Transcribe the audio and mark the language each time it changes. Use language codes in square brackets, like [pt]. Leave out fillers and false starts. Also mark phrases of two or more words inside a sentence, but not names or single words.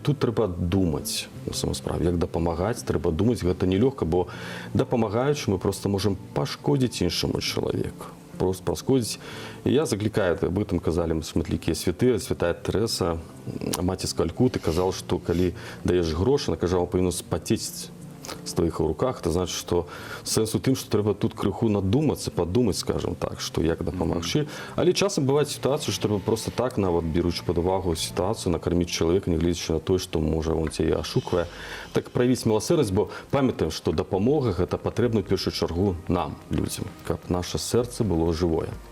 [be] Тут трэба думаць, на самой справе, як дапамагаць, трэба думаць, гэта нелёгка, бо дапамагаючы мы просто можем пашкодзіць іншаму чалавеку. Просто пашкодзіць. І я заклікаю, аб гэтым казалі шматлікія святыя, святая Тэрэса, маці з Калькуты, казала, што калі даеш грошы, она кажала, павінен спацець з твоих руках, это значит, што сэнс у тым, што трэба тут крыху надумацца, падумаць, скажем так, што як дапамагчы. Але часам бываюць сітуацыі, што трэба просто так, нават беручы пад увагу сітуацыю, накарміць чалавека, не гледзячы на тое, што, можа, он цябе ашуквае. Так праявіць міласэрнасць, бо памятаем, што дапамога гэта патрэбна ў першую чаргу нам, людзям, каб наша сэрца было жывое.